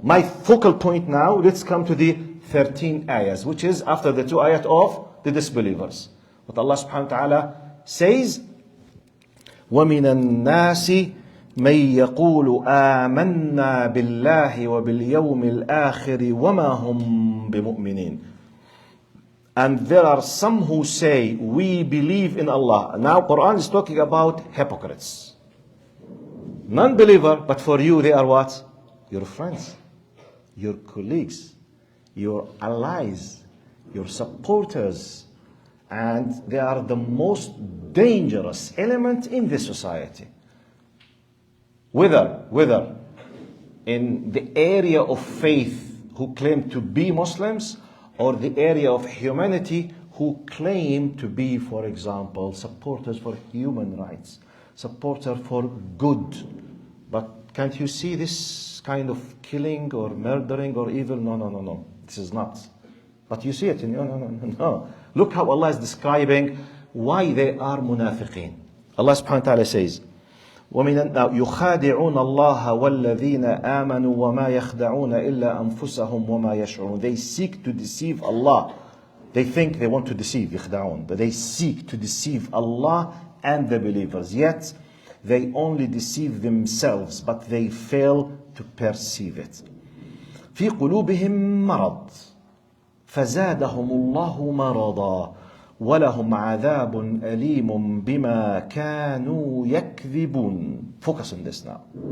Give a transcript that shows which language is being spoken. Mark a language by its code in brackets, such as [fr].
[en] My focal point now, let's come to the 13 ayahs, which is after the 2 ayat of the disbelievers. What Allah subhanahu wa ta'ala says, [ar] وَمِنَ النَّاسِ مَن يَقُولُ آمَنَّا بِاللَّهِ وَبِالْيَوْمِ الْآخِرِ وَمَا هُمْ بِمُؤْمِنِينَ. [en] And there are some who say, we believe in Allah. Now Quran is talking about hypocrites. Non-believer, but for you they are what? Your friends, your colleagues, your allies, your supporters. And they are the most dangerous element in this society. Whether in the area of faith who claim to be Muslims, or the area of humanity who claim to be, for example, supporters for human rights, supporter for good. But can't you see this kind of killing or murdering or evil? No. This is not. But you see it in no. Look how Allah is describing why they are munafiqeen. Allah subhanahu wa ta'ala says, [ar] يخادعون الله والذين آمنوا وما يخدعون إلا أنفسهم وما يشعرون. [en] They seek to deceive Allah. They think they want to deceive, يخدعون, but they seek to deceive Allah and the believers. Yet they only deceive themselves, but they fail to perceive it. [ar] في قلوبهم مرض فزادهم الله مرضا وَلَهُمْ عَذَابٌ أَلِيمٌ بِمَا كَانُوا يَكْذِبُونَ. [en] Focus on this now.